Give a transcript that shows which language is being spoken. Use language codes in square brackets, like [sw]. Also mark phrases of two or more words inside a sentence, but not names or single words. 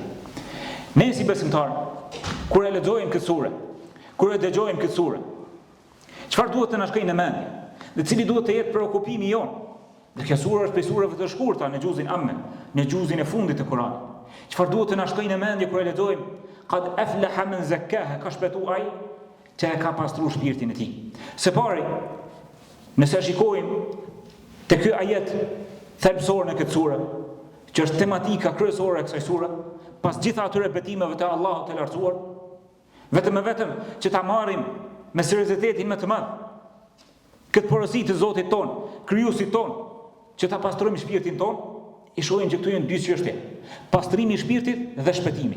[sq] Ne si besimtar, kur e lexojmë këtë sure, kur e dëgjojmë këtë sure, çfarë duhet të na shkojë në mendje? Dhe cili duhet të jetë preokupimi jonë? Dhe kjo sure është prej sureve të shkurta në xhuzin Amme, në xhuzin e fundit të Kuranit. Çfarë duhet të na shkojë në mendje kur e lexojmë? [ar] قد أفلح من زكاها, [sq] ka shpëtuar ai që e ka pastruar shpirtin e tij. Së pari, nëse shikojmë te ky ajet thelbësor në këtë sure, që është tematika kryesore e kësaj sure, pas gjitha atyre betimeve të Allahut të lartësuar, vetëm që ta marrim me seriozitetin më të madh këtë porosi të Zotit ton, krijuesit ton, që ta pastrojmë shpirtin ton, i shohim që këtu janë dy çështje: pastrimi i shpirtit dhe shpëtimi.